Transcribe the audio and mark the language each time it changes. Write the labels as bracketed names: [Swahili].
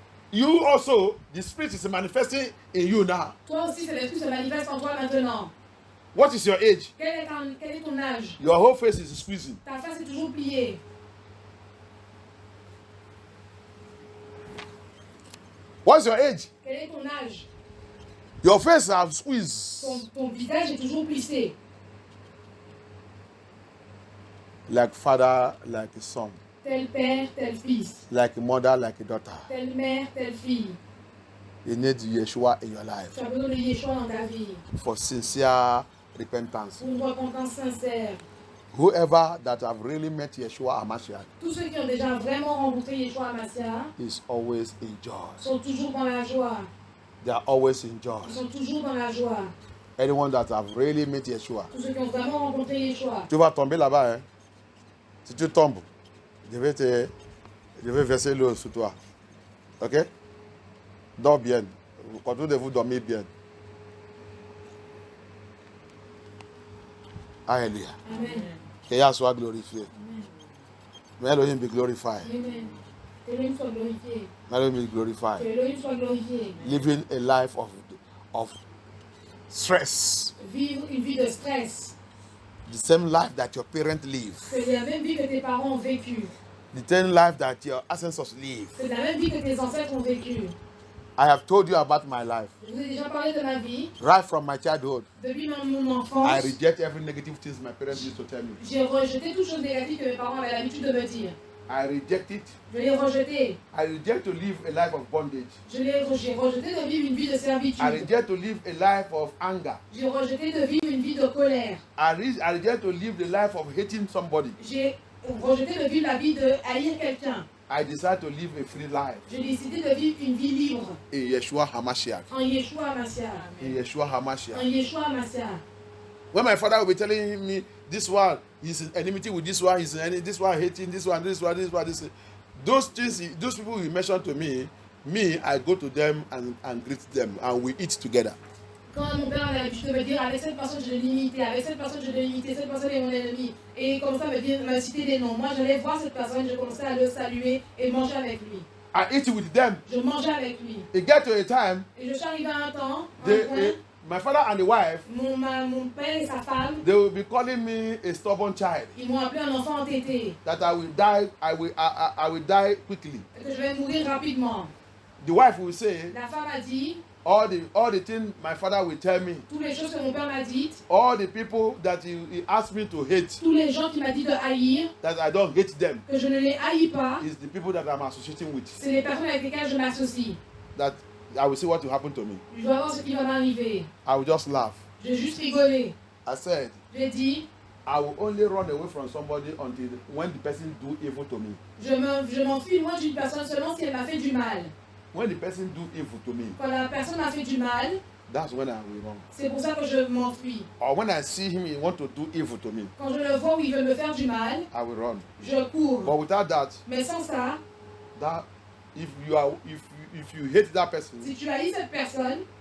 [English] You also, the spirit is manifesting in you now. [French] Toi aussi, c'est l'esprit se manifeste en toi maintenant. [English] What is your age? [French] Quel est ton âge? [English] Your whole face is squeezing. [French] Ta face est toujours pliée. [English] What's your age? [French] Quel est ton âge? [English] Your face have squeezed. [French] Ton visage est toujours plissé. [English] Like father, like son. [French] Tel père, tel fils. [English] Like mother, like daughter. [French] Telle mère, telle fille. [English] You need Yeshua in your life [French] Tu as besoin de Yeshua dans ta vie. [English] for sincere repentance. [French] Pour une repentance sincère. [English] Whoever that have really met Yeshua HaMashiach [French] Tous ceux qui ont déjà vraiment rencontré Yeshua Mashiach [English] is always in joy. [French] sont toujours dans la joie. [English] They are always in joy. [French] Ils sont toujours dans la joie. [English] Anyone that have really met Yeshua. [French] Tous ceux qui ont vraiment rencontré Yeshua. Tu vas tomber là-bas. Hein? Si tu tombes, je vais verser l'eau sur toi. Ok? Dors bien. Continuez de vous dormir bien. Alléluia. Amen. Que Yah soit glorifié. [English] May Elohim be glorified. Amen. [French] Que Elohim soit glorifié. [English] May Elohim be glorified. [French] Que Elohim soit glorifié. [English] Living a life of stress. [French] Vivre une vie de stress. [English] The same life that your parents live. [French] C'est la même vie que tes parents ont vécu. [English] The same life that your ancestors live. [French] C'est la même vie que tes ancêtres ont vécu. [English] I have told you about my life. [French] Je vous ai déjà parlé de ma vie. [English] Right from my childhood, [French] Depuis mon enfance, [English] I reject every negative things my parents used to tell me. [French] j'ai rejeté toute chose négative que mes parents avaient l'habitude de me dire. [English] I reject it. [French] Je l'ai rejeté. [English] I reject to live a life of bondage. [French] J'ai rejeté de vivre une vie de servitude. [English] I reject to live a life of anger. [French] J'ai rejeté de vivre une vie de colère. [English] I reject to live the life of hating somebody. [French] J'ai rejeté de vivre la vie de haïr quelqu'un. [English] I decide to live a free life [French] J'ai décidé de vivre une vie libre. [English] in Yeshua HaMashiach. [French] En Yeshua Mashiach. [English] In Yeshua [French] En [English] HaMashiach. [French] Yeshua Mashiach. [English] When my father will be telling me this one, he's in enmity with this one, this one hating this one, this one, this one, this. Those things, those people he mentioned to me, I go to them and greet them, and we eat together. [French] Quand mon père avait l'habitude de me dire, avec cette personne je l'ai limité, avec cette personne je l'ai limité, cette personne est mon ennemi, et il commençait à me citer des noms. Moi j'allais voir cette personne, je commençais à le saluer et manger avec lui. [English] I eat with them. [French] Je mangeais avec lui. [English] It get to a time, [French] Et je suis arrivée à un temps, à un point, [English] my father and the wife, [French] mon père et sa femme, [English] they will be calling me a stubborn child. [French] ils m'ont appelé un enfant entêté, [English] That I will die, I will die quickly. [French] et que je vais mourir rapidement. [English] The wife will say, [French] La femme a dit, [English] all the things my father will tell me, [French] toutes les choses que mon père m'a dites, [English] all the people that he asked me to hate, [French] tous les gens qu'il m'a dit de haïr, [English] that I don't hate them, [French] que je ne les haïs pas, [English] is the people that I'm associating with. [French] c'est les personnes avec lesquelles je m'associe. [English] That I will see what will happen to me. [French] Je dois voir ce qui va m'arriver. [English] I will just laugh. [French] J'ai juste rigolé. [English] I said, [French] J'ai dit, [English] I will only run away from somebody until when the person do evil to me. [French] je m'enfuis loin d'une personne seulement si elle m'a fait du mal. [English] When the person do evil to me, [French] Quand la personne m'a fait du mal, [English] that's when I will run. [French] c'est pour ça que je m'enfuis. [English] Or when I see him, he want to do evil to me, [French] Quand je le vois où il veut me faire du mal, [English] I will run. [French] je cours. [English] But without that, [French] Mais sans ça, [English] if you hate that person, [French] si tu haïs cette personne,